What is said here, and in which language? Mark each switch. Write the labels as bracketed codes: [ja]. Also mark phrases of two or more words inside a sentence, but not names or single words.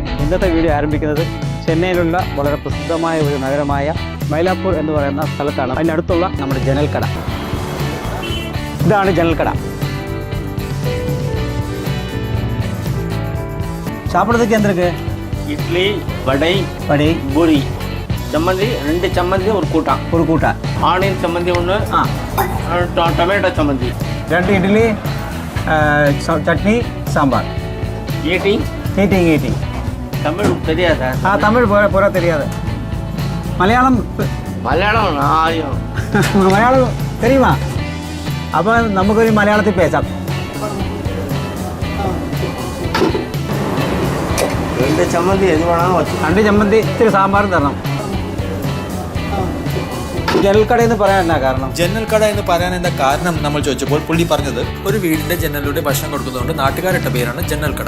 [ml] ഇന്നത്തെ വീഡിയോ ആരംഭിക്കുന്നത് ചെന്നൈയിലുള്ള വളരെ പ്രസിദ്ധമായ ഒരു നഗരമായ മൈലാപ്പൂർ എന്ന് പറയുന്ന സ്ഥലത്താണ്. അതിനടുത്തുള്ള നമ്മുടെ ജനൽക്കട. ഇതാണ് ജനൽക്കട. [ta] சாப்பிட்றதுக்கு எந்திருக்கு இட்லி வடை வடை பூரி சம்மந்தி 2 சம்மந்தி ஒரு கூட்டா ஆனியன் சம்மந்தி ஒன்று டொமேட்டோ சம்மந்தி 2 இட்லி சட்னி சாம்பார் ஈட்டிங் தமிழ் தெரியாதா? தமிழ் பூரா தெரியாது. மலையாளம் மலையாளம் தெரியுமா? [ml] அப்போ നമുക്കൊരു മലയാളത്തിൽ பேசாം. 2 ചമ്മന്തി എത് വേണം? 2 ചമ്മന്തി ഇത്തിരി സാമ്പാറും തരണം. ജനൽക്കട എന്ന് പറയാൻ എന്നാ കാരണം? ജനൽക്കട എന്ന് പറയാൻ എന്താ കാരണം നമ്മൾ ചോദിച്ചപ്പോൾ പുള്ളി പറഞ്ഞത് ഒരു വീടിന്റെ ജനലിലൂടെ ഭക്ഷണം കൊടുക്കുന്നതുകൊണ്ട് നാട്ടുകാരിട്ട പേരാണ് ജനൽക്കട.